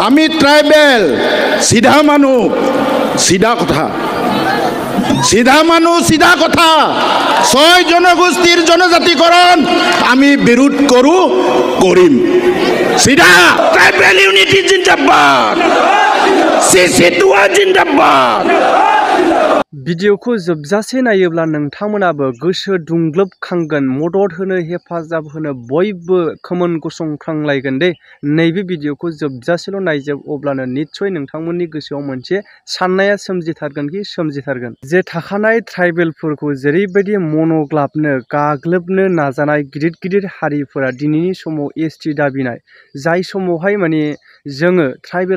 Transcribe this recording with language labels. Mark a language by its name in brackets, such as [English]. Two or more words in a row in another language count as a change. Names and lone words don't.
[Assamese] আমি ট্রাইবেল সিধা মানুহ সিধা কথা সিধা মানুহ সিধা কথা 6 জনগোষ্ঠীৰ জনজাতিকৰণ আমি বিৰোধ কৰিম সিধা [English] tribal unity [Assamese] জিন্দাবাদ সিসিটুয়া জিন্দাবাদ [Bodo] भिडिअखौ जोबजासे नायोब्ला नोंथांमोनाबो गोसो दुंग्लोबखांगोन मदद होनो हेफाजाब होनो बयबो खोमोन गसंख्रांलायगोन दे नैबे भिडिअखौ जोबजासेल' नायजोब अब्लानो निश्चय नोंथांमोननि गोसोआव मोनसे साननाया सोमजिथारगोन जे थाखानाय ट्राइबेलफोरखौ जेरैबायदि मनग्लाबनो गाग्लोबनो नाजानाय गिदिर हारिफोरा दिनैनि समाव एसटि दाबिनाय जाय समावहाय माने जोङो ट्राइबेल